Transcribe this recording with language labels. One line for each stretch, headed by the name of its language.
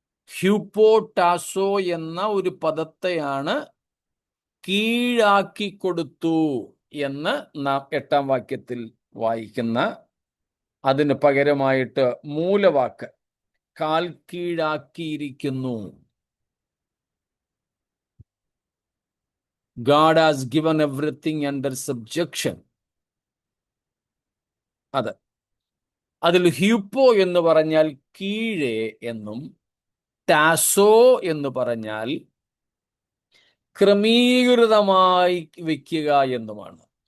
Malayalam: ഹ്യൂപ്പോടാസോ എന്ന ഒരു പദത്തെയാണ് കീഴാക്കി കൊടുത്തു എന്ന് നാം 8-ാം വാക്യത്തിൽ വായിക്കുന്ന. അതിന് പകരമായിട്ട് മൂലവാക്ക് കാൽ കീഴാക്കിയിരിക്കുന്നു.
English: God has given everything under subjection.
Malayalam: അതിൽ ഹ്യൂപ്പോ എന്ന് പറഞ്ഞാൽ കീഴെ എന്നും ടാസോ എന്ന് പറഞ്ഞാൽ ക്രമീകൃതമായി വയ്ക്കുക എന്നുമാണ്.